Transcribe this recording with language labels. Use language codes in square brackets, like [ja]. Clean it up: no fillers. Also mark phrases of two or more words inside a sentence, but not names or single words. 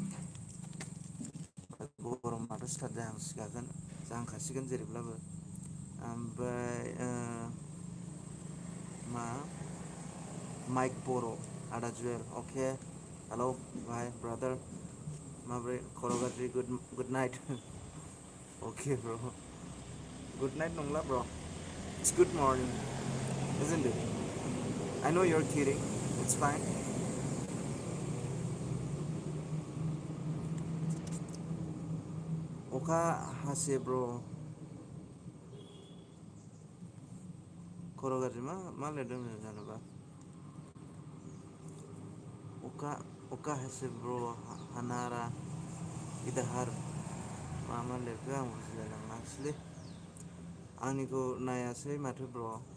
[brx] गरमाथ' स्टार्ट जाहांखासिगोन जेरैब्लाबो ओमफ्राय मा माइक बर' आदा जुवेल अके [en] hello my brother [brx] माब्रै खर' गाज्रि [en] good night [brx] अके ब्र' [en] good night [brx] नंला ब्र' [en] it's good morning isn't it? I know you're kidding. It's fine. [brx] अखा हासे ब्र' खर' गाज्रि मा लिरदों जेनेबा अखा हासे ब्र' हानारा इदाहार मा मा लिरखो आं बुजिलाय लाङासैलै आंनिखौ नायासै माथो ब्र'।